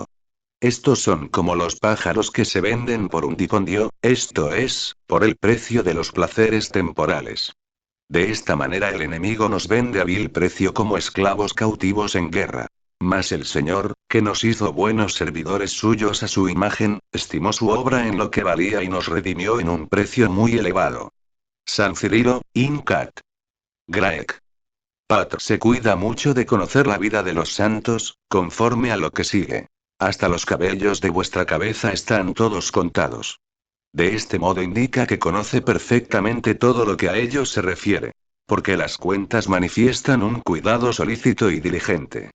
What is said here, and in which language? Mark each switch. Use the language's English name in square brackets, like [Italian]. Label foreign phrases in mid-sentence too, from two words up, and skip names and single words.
[Spanish] Estos son como los pájaros que se venden por un dipondio, esto es, por el precio de los placeres temporales. De esta manera el enemigo nos vende a vil precio como esclavos cautivos en guerra. Mas el Señor, que nos hizo buenos servidores suyos a su imagen, estimó su obra en lo que valía y nos redimió en un precio muy elevado. San Cirilo, [Latin] Incat. Graec. [Spanish] Patr se cuida mucho de conocer la vida de los santos, conforme a lo que sigue. Hasta los cabellos de vuestra cabeza están todos contados. De este modo indica que conoce perfectamente todo lo que a ellos se refiere. Porque las cuentas manifiestan un cuidado solícito y diligente.